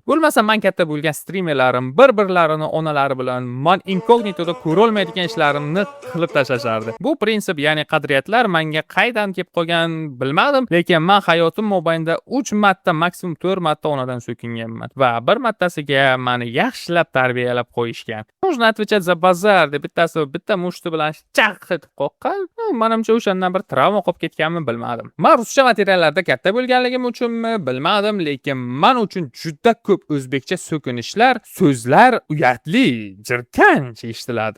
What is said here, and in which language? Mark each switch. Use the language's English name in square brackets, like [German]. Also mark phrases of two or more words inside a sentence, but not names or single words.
[Uzbek] Bo'lmasa men katta bo'lgan streamerlarim bir-birlarini onalari bilan men inkognitoda ko'ra olmaydigan ishlarimni qilib tashlashardi. Bu prinsip, ya'ni qadriyatlar menga qaydan kelib qolgan bilmadim, lekin men hayotim mobaynida 3 marta, maksimum 4 marta onadan so'kinganman va bir martasiga meni yaxshilab tarbiyalab qo'yishgan. [Russian] Можно отвечать за базар [Uzbek] deb bittasi bitta mushti bilan chaq etib qoqqan. Menimcha o'shandan bir travma qolib ketganmi bilmadim. Men ruscha materiallarda katta bo'lganligim uchunmi bilmadim, lekin men uchun juda ko'p o'zbekcha so'kinishlar, so'zlar uyatli, jirkanch eshitiladi.